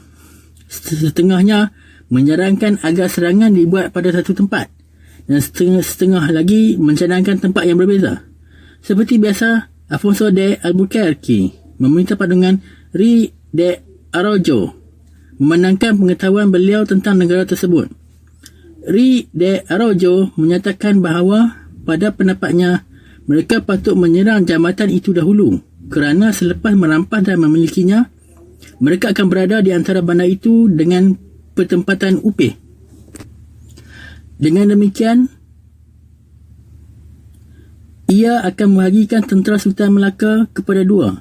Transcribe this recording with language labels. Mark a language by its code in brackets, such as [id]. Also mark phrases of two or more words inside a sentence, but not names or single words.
[ms] Setengahnya menyarankan agar serangan dibuat pada satu tempat, dan setengah lagi mencadangkan tempat yang berbeza. Seperti biasa, Afonso de Albuquerque meminta pandangan Rey de Araujo memandangkan pengetahuan beliau tentang negara tersebut. Rey de Araujo menyatakan bahawa pada pendapatnya mereka patut menyerang jambatan itu dahulu kerana selepas merampas dan memilikinya, mereka akan berada di antara bandar itu dengan pertempatan upih. Dengan demikian, ia akan membahagikan tentera Sultan Melaka kepada dua.